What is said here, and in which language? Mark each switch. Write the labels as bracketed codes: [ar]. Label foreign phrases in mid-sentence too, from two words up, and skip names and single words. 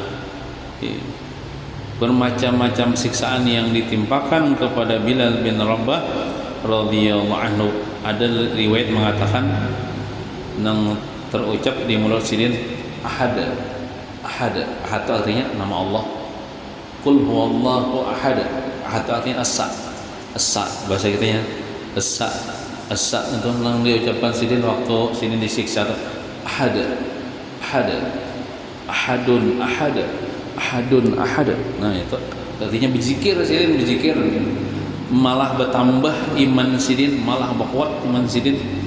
[id] Bermacam-macam siksaan yang ditimpakan kepada Bilal bin Rabah [ar] رضي الله عنه. [id] Ada riwayat mengatakan yang terucap di mulut Sidin, ahad itu artinya nama Allah. [ar] قل هو الله أحد. [id] Ahad itu artinya asa bahasa kitanya, asa itu yang diucapkan Sidin waktu Sidin disiksa. [ar] أحد أحد. [id] Nah itu artinya berzikir, malah bertambah iman Sidin, malah berkuat iman Sidin.